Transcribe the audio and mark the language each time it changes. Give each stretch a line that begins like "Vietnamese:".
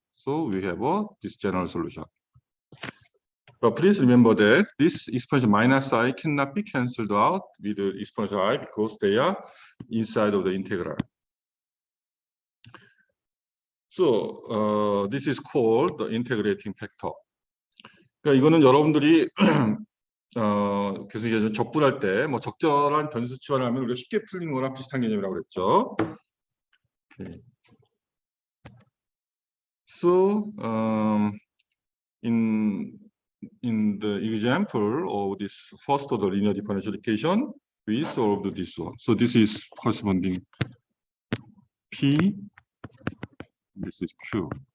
English: So we have this general solution. But please remember that this exponential minus I cannot be cancelled out with the exponential I because they are inside of the integral. So this is called the integrating factor.
Korean: 그러니까 이거는 여러분들이 계속 이제 적분할 때 뭐 적절한 변수 치환하면 우리가 쉽게 풀리는 거랑 비슷한 개념이라고 그랬죠.
English: Okay. So in the example of this first order linear differential equation, we solved this one. So this is corresponding P, this is Q.